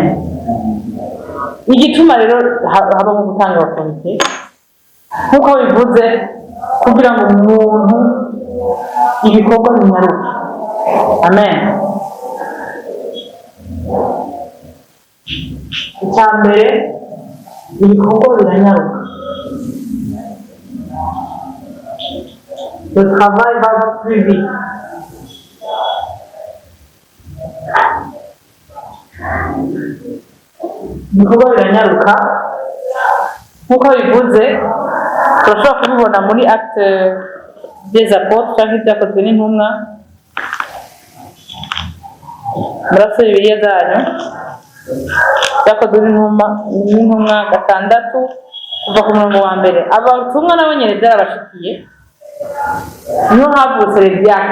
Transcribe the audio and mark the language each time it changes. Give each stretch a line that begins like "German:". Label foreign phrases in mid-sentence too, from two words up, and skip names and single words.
Kinyarwanda: Igituma rero haba mu gutanga abakomite nk'uko bivuze kugira ngo umuntu ibikorwa binyaruke. Amen. Icya mbere ibikorwa biranyaruka.
French: Le travail va plus vite.
Kinyarwanda: Ibikorwa biranyaruka nk'uko bivuze turashobora kubibona muri
French: acte des apôtres
Kinyarwanda: cyangwa ibyakozwe n'intumwa. Murase Bibiliya zanyu, byakozwe n'intumwa 6 kuva ku murongo wa mbere. Abatumwa nabo nyene byarabashikiye, niho havutse Rebyaka.